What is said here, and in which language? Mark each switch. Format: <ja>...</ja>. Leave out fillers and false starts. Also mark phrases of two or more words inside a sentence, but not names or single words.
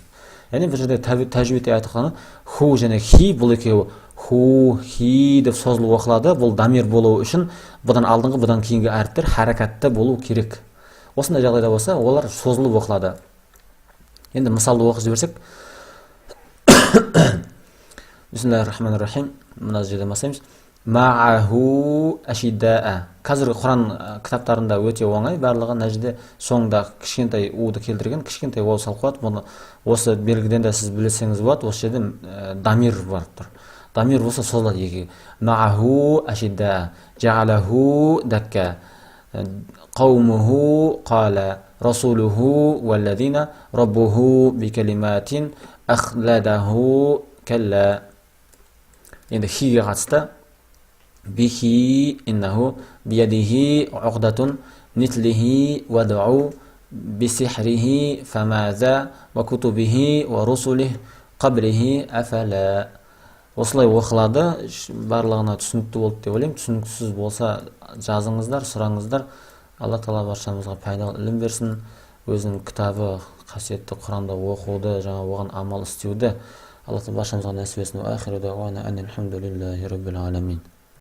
<kk>Яғни бұл жерде тәжвидте айтылғаны ху және хи, бұл екеуі ху, хи деп созылып оқылады. Бұл дамир болуы үшін бұдан алдыңғы, бұдан кейінгі әріптер харакатты болу керек. Осындай жағдайда болса, олар созылып оқылады. Енді мысалды оқып жіберсек.</kk> <ar>بسم الله الرحمن الرحيم.</ar> <kk>Мына жерден бастаймыз.</kk> <ar>معه أشداء.</ar> <kk>Қазіргі Құран кітаптарында өте оңай, барлығы мына жерде соңында кішкентай уды келтірген, кішкентай ол салып қояды. Бұны осы белгіден де сіз білсеңіз болады. Осы жерде дамир бар тұр. Дамир болса созылады екіге.</kk> <ar>معه أشداء، جعله دكا، قومه قال، رسوله والذين ربه بكلمات أخلده كلا.</ar> <kk>Енді хиге қатысты</kk> <ar>به إنه بيده عقدة نطقه وادعوا بسحره فماذا وكتبه ورسله قبله أفلا.</ar> <kk>Осылай оқылады. Барлығына түсінікті болды деп ойлаймын. Түсініксіз болса жазыңыздар, сұраңыздар. Алла тағала баршамызға пайдалы ілім берсін. Өзінің кітабы қасиетті Құранда оқуды, жаңа оған амал істеуді Алла тағала баршамызға нәсіп етсін.</kk> <ar>وآخر دعوانا أن الحمد لله رب العالمين.</ar>